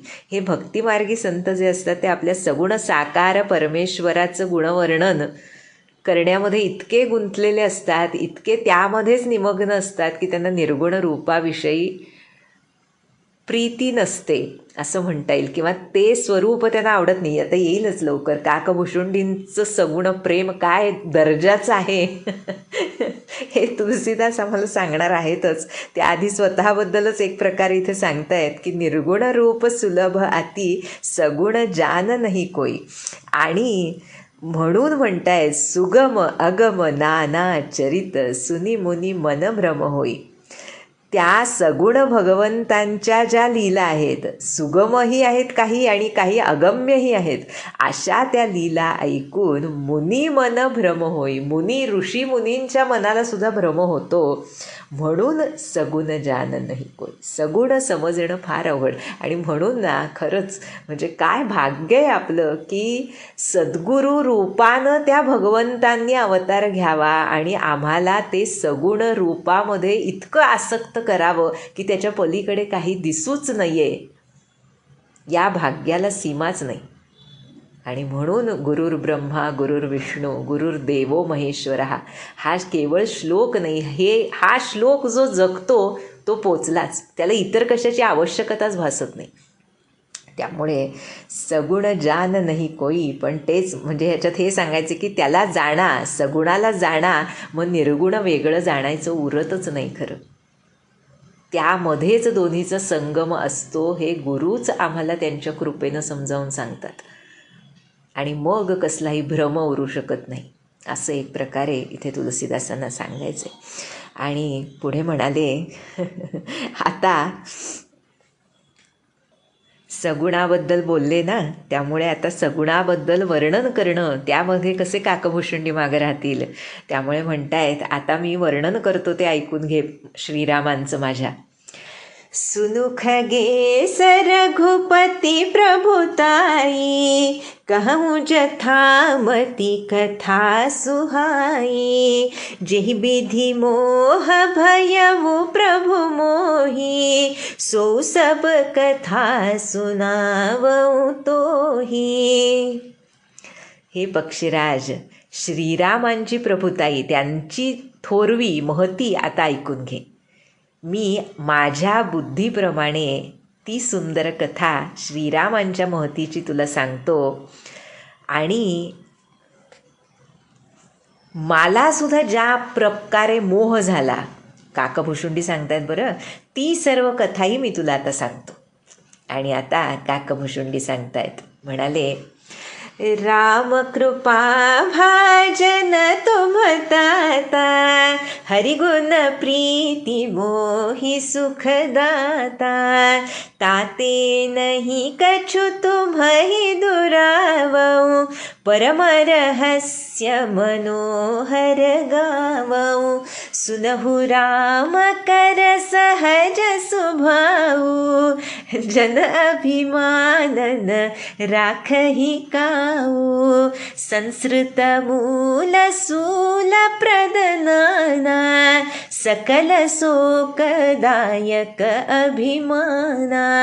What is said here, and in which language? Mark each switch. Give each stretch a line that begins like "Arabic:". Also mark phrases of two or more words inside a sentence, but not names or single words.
Marathi: हे भक्तिमार्गी संत जे असतात ते आपल्या सगुण साकार परमेश्वराचं गुणवर्णन करण्यामध्ये इतके गुंतलेले असतात, इतके त्यामध्येच निमग्न असतात की त्यांना निर्गुण रूपाविषयी प्रीती नसते असं म्हणता येईल, किंवा ते स्वरूप त्यांना आवडत नाही. आता येईलच लवकर. काकभुशुंडींचं सगुण प्रेम काय दर्जाचं आहे हे तुलसीदास आम्हाला सांगणार आहेतच. त्याआधी स्वतःबद्दलच एक प्रकारे इथे सांगतायत की
Awadhi: निर्गुण रूप सुलभ अति सगुण जान नाही कोई.
Marathi: आणि म्हणून म्हणताय,
Awadhi: सुगम अगम नाना चरित सुनी मुनी मन भ्रम होई.
Marathi: त्या सगुण भगवंतांच्या ज्या लीला आहेत, सुगमही आहेत काही आणि काही अगम्यही आहेत, अशा त्या लीला ऐकून
Awadhi: मुनी मन भ्रम होई.
Marathi: मुनी ऋषी मुनींच्या मनाला सुद्धा भ्रम होतो. म्हणून
Awadhi: सगुण जान नाही कोई.
Marathi: सगुण समजणं फार अवघड. आणि म्हणून ना खरंच म्हणजे काय भाग्य आहे आपलं की सद्गुरू रूपानं त्या भगवंतांनी अवतार घ्यावा आणि आम्हाला ते सगुण रूपामध्ये इतकं आसक्त करावं की त्याच्या पलीकडे काही दिसूच नाही आहे. या भाग्याला सीमाच नाही. आणि म्हणून
Sanskrit: गुरुर ब्रह्मा गुरुर विष्णू गुरुर्देवो महेश्वरः
Marathi: हा केवळ श्लोक नाही, हा श्लोक जो जगतो तो पोचलाच, त्याला इतर कशाची आवश्यकताच भासत नाही. त्यामुळे
Awadhi: सगुण जान नाही कोई,
Marathi: पण तेच म्हणजे ह्याच्यात हे सांगायचे की त्याला जाणा, सगुणाला जाणा, मग निर्गुण वेगळं जाणायचं उरतच नाही खरं. त्यामध्येच दोन्हीचा संगम असतो हे गुरुच आम्हाला त्यांच्या कृपेनं समजावून सांगतात. आणि मग कसलाही भ्रम उरू शकत नाही, असं एक प्रकारे इथे तुलसीदासांना सांगायचे. आणि पुढे म्हणाले आता सगुणाबद्दल बोलले ना, त्यामुळे आता सगुणाबद्दल वर्णन करणं, त्यामध्ये कसे काकभूषुंडी मागं राहतील. त्यामुळे म्हणतायत आता मी वर्णन करतो ते ऐकून घे श्रीरामांचं माझ्या.
Awadhi: सुनुख गे रघुपति प्रभुताई, कहूँ जथामति कथा सुहाई, जेहि विधि मोह भयउ प्रभु मोहि, सो सब कथा सुनावऊ तोहि.
Marathi: हे पक्षीराज, श्रीरामांची प्रभुताई, त्यांची थोरवी महती आता ऐकून घे. मी माझ्या बुद्धीप्रमाणे ती सुंदर कथा श्रीरामांच्या महतीची तुला सांगतो. आणि मलासुद्धा ज्या प्रकारे मोह झाला, काकभूषुंडी सांगतायत बरं, ती सर्व कथाही मी तुला आता सांगतो. आणि आता काकभूषुंडी सांगतायत, म्हणाले
Awadhi: राम कृपा भाजन तुम ताता, हरिगुण प्रीति मोहि सुख दाता, ताते नहीं कछु तुम्हि दुरावऊ, परम रहस्य मनोहर गावऊ, सुनहु राम कर सहज सुभाऊ, जन अभिमानन राखहि काऊ, संस्कृत मूल सूल प्रदनाना, सकल शोकदायक अभिमाना.